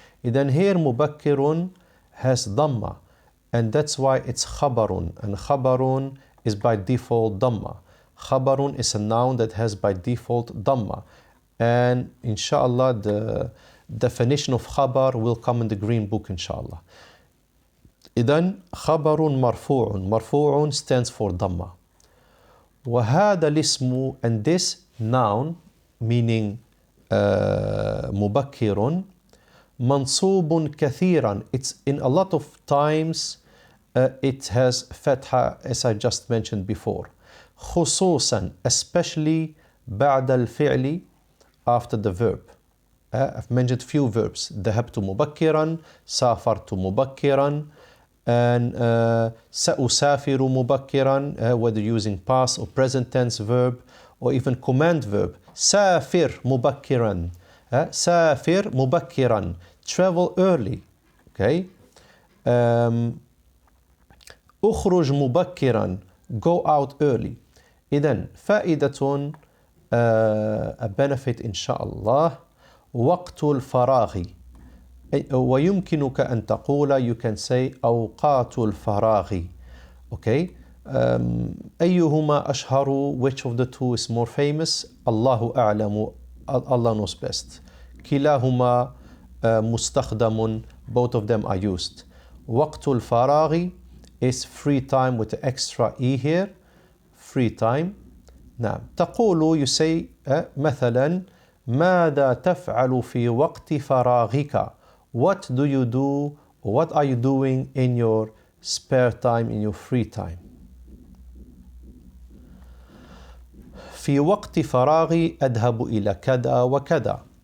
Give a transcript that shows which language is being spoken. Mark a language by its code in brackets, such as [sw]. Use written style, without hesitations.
[en] Then here مبكر has ضمة, and that's why it's خبر, and خبر is by default ضمة. خبر is a noun that has by default ضمة, and inshallah the definition of خبر will come in the green book inshallah. [ar] إذن خبر مرفوع, مرفوع [en] stands for [ar] ضمة. وهذا الاسم, [en] and this noun meaning مبكر, [ar] منصوب كثيرا, [en] it's in a lot of times it has فتحة, as I just mentioned before. [ar] خصوصا, [en] especially [ar] بعد الفعل, [en] after the verb. I've mentioned few verbs. [ar] ذهبت مبكرا, سافرت مبكرا, [en] and [ar] سأسافر مبكرا, [en] whether using past or present tense verb or even command verb. [ar] سافر مبكرا, سافر مبكرا, [en] travel early. Okay. [ar] أخرج مبكرا, [en] go out early. [ar] إذن فائدة, [en] a benefit [ar] إن شاء الله, وقت الفراغ. ويمكنك أن تقول, [en] you can say [ar] أوقات الفراغ. [en] Okay. [ar] أيهما أشهر, [en] which of the two is more famous? [ar] الله أعلم, [en] Allah knows best. [ar] كلاهما مستخدم, [en] both of them are used. وقت الفراغ is free time with the extra e here, free time. [ar] نعم. تقول, [en] you say [ar] مثلا ماذا تفعل في وقت فراغك? [en] What do you do, what are you doing in your spare time, in your free time? [ar] في وقت فراغي أذهب إلى كذا وكذا.